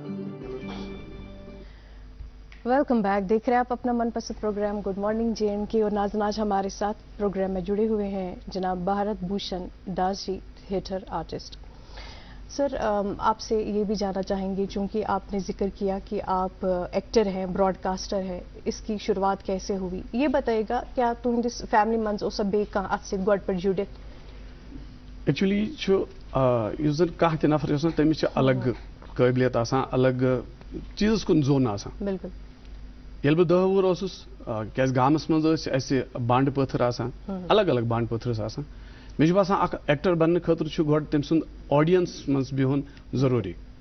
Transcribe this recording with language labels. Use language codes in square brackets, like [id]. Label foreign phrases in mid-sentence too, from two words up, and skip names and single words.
[en] welcome back [ur] دیکھ رہے ہیں آپ اپنا من پسند پروگرام گڈ مارننگ JNK اور ناظرین آج ہمارے ساتھ پروگرام میں جڑے ہوئے ہیں جناب بھارت بھوشن داس جی تھیٹر آرٹسٹ. سر آپ سے یہ بھی جاننا چاہیں گے چونکہ آپ نے ذکر کیا کہ آپ ایکٹر ہیں براڈ کاسٹر ہیں اس کی شروعات کیسے ہوئی یہ بتائیے گا [ks] کیا تہندس فیملی منز اوسا بیٚیہِ کانٛہہ اتھ سۭتۍ گۄڈٕ پٮ۪ٹھ جُڑِتھ؟ ایکچولی چھُ یُس زن کانٛہہ تہِ نفر یُس تٔمِس چھِ الگ قٲبلیت آسان الگ چیٖزس کُن زوٚن آسان. بالکل. ییٚلہِ بہٕ 10 وُہُر اوسُس کیٛازِ گامس منٛز ٲسۍ اَسہِ بانڈٕ پٲتھٕر آسان الگ الگ بانڈٕ پٲتھٕر ٲسۍ آسان مےٚ چھُ باسان اکھ ایکٹر بننہٕ خٲطرٕ چھُ گۄڈٕ تٔمۍ سُنٛد آڈینس منٛز بِہُن ضروٗری.